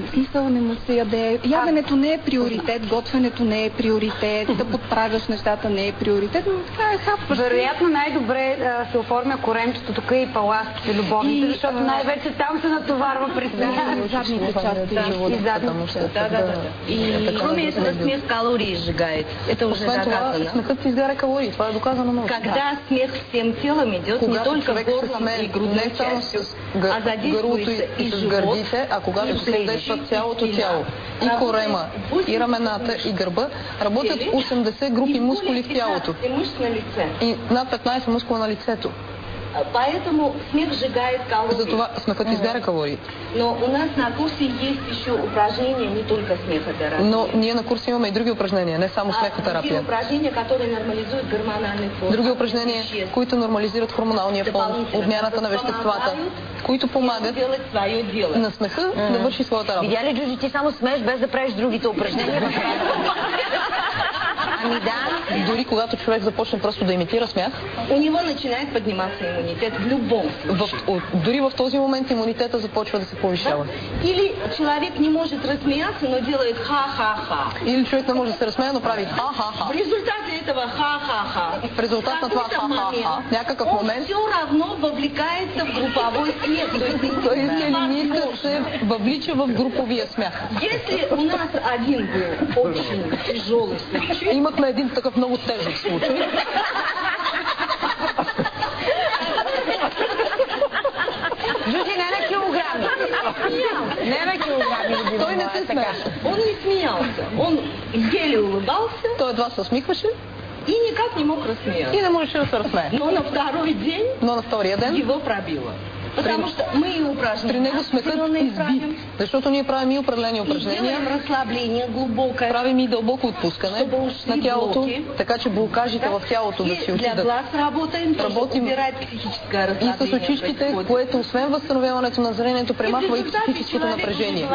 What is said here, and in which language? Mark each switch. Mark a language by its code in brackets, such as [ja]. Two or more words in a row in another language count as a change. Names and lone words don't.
[bg] В смисъл, не му се яде. Яденето не е приоритет, готвенето не е приоритет, да подправяш нещата не е приоритет, но това е хапваш. Вероятно най-добре се оформя коремчето тук и паласките, любовните, защото най-вече там се натоварва през задните части на живота. [ru] И кроме смех калории сжигает. Это уже доказано. [bg] Смехът си изгаря калории, това е доказано научно. [ru] Когда смех всем телом идет, не только горлом и грудной частью, а задействуется и [bg] с гърдите, а когато се задейства цялото тяло, и корема, и рамената, и гърба, работят 80 групи мускули в тялото и над 15 мускула на лицето. [ru] Поэтому смех сжигает калории. [bg] Затова смехът изгаря калории. [ru] Но у нас на курсе есть еще упражнения, не только смехотерапия. [bg] Но ние на курса имаме и други упражнения, не само смехотерапия. [ru] Други упражнения, которые нормализуют гормональный фон. [bg] Други упражнения, които нормализират хормоналния фон, обмяната на веществата, които помагат на смеха да върши своята работа. Видя ли, Джуджи, ти само смееш без да правиш другите упражнения? Ами да. Дори когато човек започне просто да имитира смях, [ru] у него начинает подниматься иммунитет в любом случае. [bg] Дори в този момент имунитета започва да се повишава. Или човек не може [ru] разсмеяться, но делает ха-ха-ха. [bg] Или човек не може да се разсмее, но прави ха-ха-ха. [ru] В резултате этого ха-ха-ха. [bg] В резултат на това ха-ха-ха, някакъв момент, [ru] он все равно въвлекается в групповой смех. [bg] той се се въвлича в груповия смях. [ru] Если у нас один был очень тяжелый случай, [bg] имахме един такъв много тежък случай. Джуджи, не на килограми. Не на килограми. Той не се смееше. [ru] Он не смеялся. Он еле улыбался. [bg] Той едва се усмихваше. [ru] И никак не мог рассмеяться. [bg] И не можеше да се разсмее. [ru] Но на второй день [bg] Но на втория ден [ru] его пробило. [bg] При него сметът изби, защото ние правим и определени упражнения, правим и дълбоко отпускане на тялото, така че блокажите в тялото да си отидат. Работим и с очичките, което освен възстановяването на зрението, премахва и психическото напрежение.